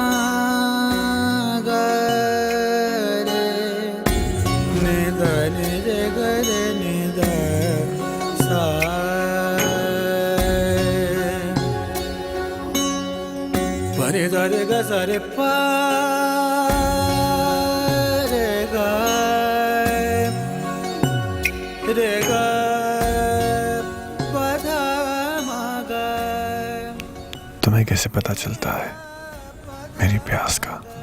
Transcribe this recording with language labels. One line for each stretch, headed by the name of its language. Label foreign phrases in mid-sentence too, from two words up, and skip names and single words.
Hindi: ग रे नि ध नि रे ग रे नि ध सा प नि ध रे ग स रे प तुम्हें कैसे पता चलता है मेरी प्यास का?